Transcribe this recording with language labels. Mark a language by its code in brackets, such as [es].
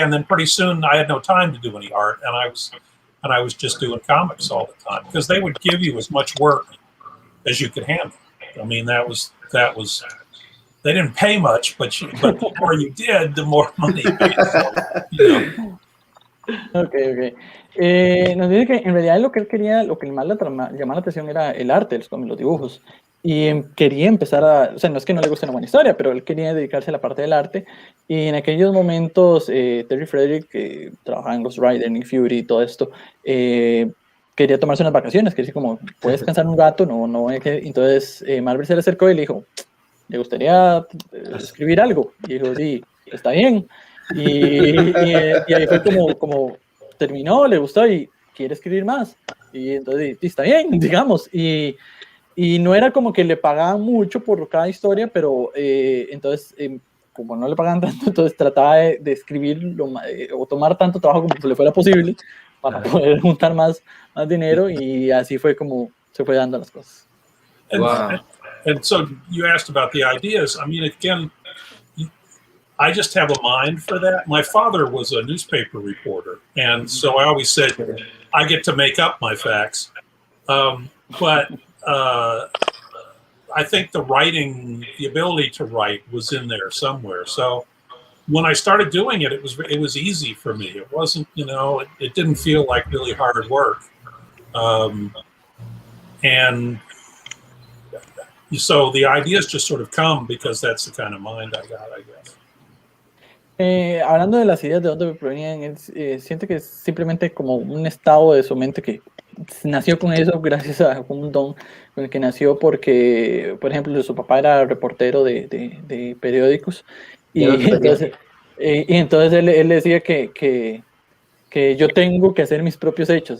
[en] And then pretty soon I had no time to do any art, and I was just doing comics all the time because they would give you as much work as you could handle. I mean, that was. They didn't pay much, but the more you did, the more money you paid. So, you know. Okay. [es] Nos dice que en realidad lo que él quería, lo que más le llamaba la atención era el arte, los dibujos. Y quería empezar o sea, no es que no le guste una buena historia, pero él quería dedicarse a la parte del arte. Y en aquellos momentos, Terry Frederick, que trabajaba en Ghost Rider, Nick Fury y todo esto, quería tomarse unas vacaciones, quería decir como, puedes descansar un rato, no. Entonces Marvel se le acercó y le dijo, ¿le gustaría escribir algo? Y dijo, sí, está bien. Y ahí fue como terminó, le gustó y quiere escribir más. Y entonces, sí, está bien, digamos. Y no era como que le pagaban mucho por cada historia, pero entonces, como no le pagaban tanto, entonces trataba de escribir o tomar tanto trabajo como se le fuera posible para poder juntar más dinero, y así fue como se fue dando las cosas. [en] And so you asked about the ideas. I mean, again, I just have a mind for that. My father was a newspaper reporter, and so I always said I get to make up my facts. But I think the ability to write was in there somewhere. So when I started doing it, it was easy for me. It wasn't, it didn't feel like really hard work. And so the ideas just sort of come because that's the kind of mind I got, I guess. [es] Hablando de las ideas de dónde provenían, siente que es simplemente como un estado de su mente que nació con eso gracias a un don con el que nació, porque, por ejemplo, su papá era reportero de periódicos, y entonces él decía que yo tengo que hacer mis propios hechos.